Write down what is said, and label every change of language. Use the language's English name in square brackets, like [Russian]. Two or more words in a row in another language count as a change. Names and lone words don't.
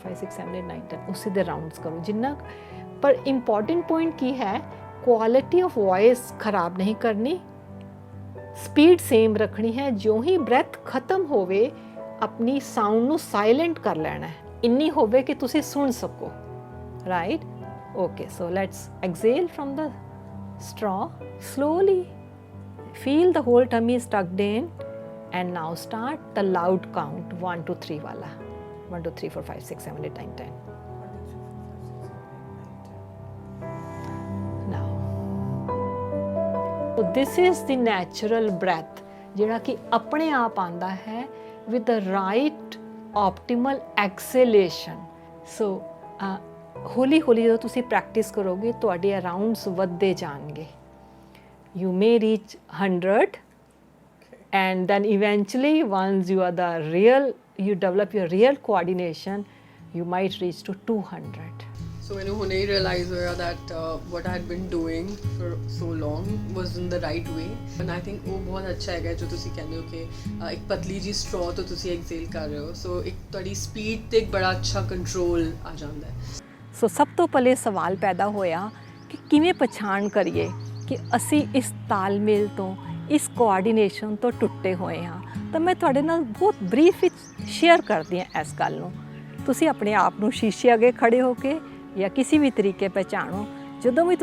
[Punjabi] 5 6 7 8 9 10 ਉਸੇ ਦੇ ਰਾਉਂਡਸ ਕਰੋ ਜਿੰਨਾ ਪਰ [English] important point [Punjabi] ਕੀ ਹੈ [English] quality of voice [Punjabi] ਖਰਾਬ ਨਹੀਂ ਕਰਨੀ [English] speed same [Punjabi] ਰੱਖਣੀ ਹੈ ਜੋ ਹੀ ਬ੍ਰੈਥ ਖਤਮ ਹੋਵੇ ਆਪਣੀ ਸਾਊਂਡ ਨੂੰ ਸਾਇਲੈਂਟ ਕਰ ਲੈਣਾ ਹੈ ਇੰਨੀ ਹੋਵੇ ਕਿ ਤੁਸੀਂ ਸੁਣ ਸਕੋ [English] right okay so let's exhale from the straw slowly feel the whole tummy is tucked in and now start the loud count 1 2 3 wala 1 2 3 4 5 6 7 8 9 10 now so this is the natural breath [Punjabi] ਜਿਹੜਾ ਕਿ ਆਪਣੇ ਆਪ ਆਂਦਾ ਹੈ [English] with the right optimal exhalation so [Punjabi] ਹੌਲੀ ਹੌਲੀ ਜਦੋਂ ਤੁਸੀਂ ਪ੍ਰੈਕਟਿਸ ਕਰੋਗੇ ਤੁਹਾਡੇ ਅਰਾਊਂਡਸ ਵੱਧਦੇ ਜਾਣਗੇ [English] you may reach 100 and then eventually once you are the real you develop your real coordination you might reach to 200 So when I realized that what I had been doing for so long was in the right way and I think [Hindi] वो बहुत अच्छा है जो तुसी कहते हो कि एक पतली जी straw तो तुसी exhale कर रहे हो so एक थोड़ी speed ते एक बड़ा अच्छा control आ जाता है [Punjabi] ਸੋ ਸਭ ਤੋਂ ਪਹਿਲੇ ਸਵਾਲ ਪੈਦਾ ਹੋਇਆ ਕਿ ਕਿਵੇਂ ਪਛਾਣ ਕਰੀਏ ਕਿ ਅਸੀਂ ਇਸ ਤਾਲਮੇਲ ਤੋਂ ਇਸ ਕੋਆਰਡੀਨੇਸ਼ਨ ਤੋਂ ਟੁੱਟੇ ਹੋਏ ਹਾਂ ਤਾਂ ਮੈਂ ਤੁਹਾਡੇ ਨਾਲ ਬਹੁਤ ਬਰੀਫ ਵਿੱਚ ਸ਼ੇਅਰ ਕਰਦੀ ਹਾਂ ਇਸ ਗੱਲ ਨੂੰ ਤੁਸੀਂ ਆਪਣੇ ਆਪ ਨੂੰ ਸ਼ੀਸ਼ੇ ਅੱਗੇ ਖੜੇ ਹੋ ਕੇ ਜਾਂ ਕਿਸੇ ਵੀ ਤਰੀਕੇ ਪਹਿਚਾਣੋ ਜਦੋਂ ਵੀ